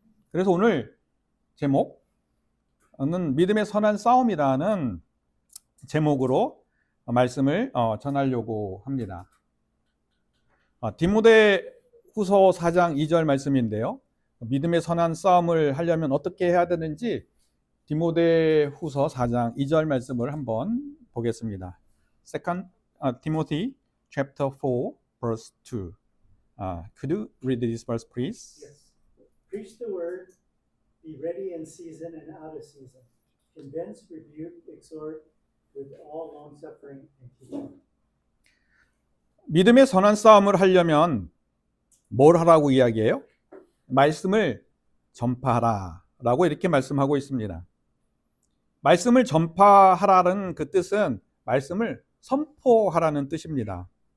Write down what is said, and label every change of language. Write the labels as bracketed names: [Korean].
[Korean] 그래서 오늘 제목은 믿음의 선한 싸움이라는 제목으로 말씀을 전하려고 합니다. 디모데후서 4장 2절 말씀인데요. 믿음의 선한 싸움을 하려면 어떻게 해야 되는지 디모데후서 4장 2절 말씀을 한번 보겠습니다. [English] Second Timothy chapter 4 verse 2. Could you read this verse, please? Yes. Preach the word, be ready in season and out of season. Convince, rebuke, exhort with all long suffering and teaching. [Korean] 믿음의 선한 싸움을 하려면 뭘 하라고 이야기해요? 말씀을 전파하라 라고 이렇게 말씀하고 있습니다. 말씀을 전파하라는 그 뜻은 말씀을 선포하라는 뜻입니다.